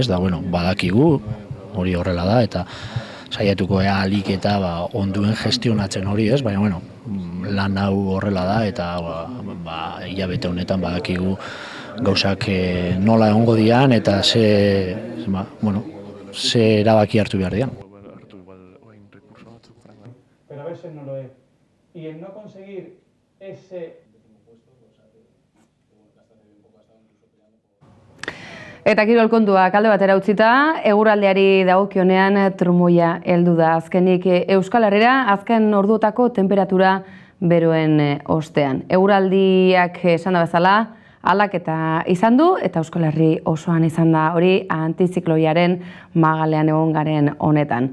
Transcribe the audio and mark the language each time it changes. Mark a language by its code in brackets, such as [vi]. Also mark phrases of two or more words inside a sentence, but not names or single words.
[eu] Badakigu, hori horrela da, eta saiatuko alik eta onduen gestionatzen hori, ez? Baina, lan hau horrela da, eta hilabete honetan badakigu gauzak nola egongo dian eta ze erabaki hartu behar dian. [es] pero a veces no lo es. Y el no conseguir ese... [eu] Eta kirol kontuak alde batera utzita, eguraldiari dagokionean trumoia heldu da azkenik Euskal Herrira azken orduotako temperatura beroen ostean. Eguraldiak esan da bezala, aldaketa izan du eta Euskal Herri osoan izan da hori antizikloiaren magalean egon garen honetan.